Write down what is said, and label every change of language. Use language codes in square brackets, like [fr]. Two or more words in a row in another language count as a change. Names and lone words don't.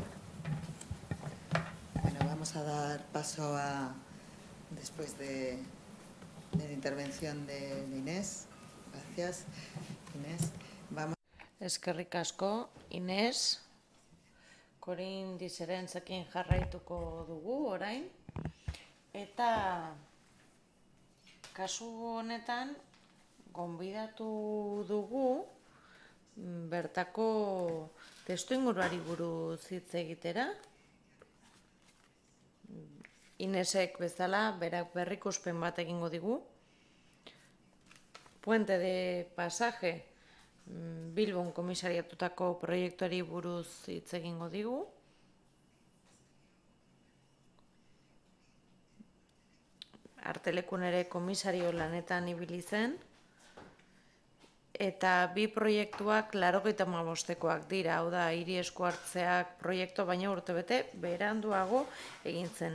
[es] Bueno, vamos a dar paso a, después de de la intervención de Inés. Gracias, Inés. Vamos. [eu] Eskerrik asko, Inés. Korin Diserentzekin jarraituko dugu orain. Eta kasu honetan gonbidatu dugu bertako testuinguruari buruz hitz egitera. Inesek bezala berak berrikuspen bat egingo digu. Puente de Pasaje Bilbon komisariatutako proiektuari buruz hitz egingo digu. Artelekun ere komisario lanetan ibili zen. Eta bi proiektuak 85ekoak dira, hau da, hiri esku hartzeak proiektu baina urtebete beranduago egin zen.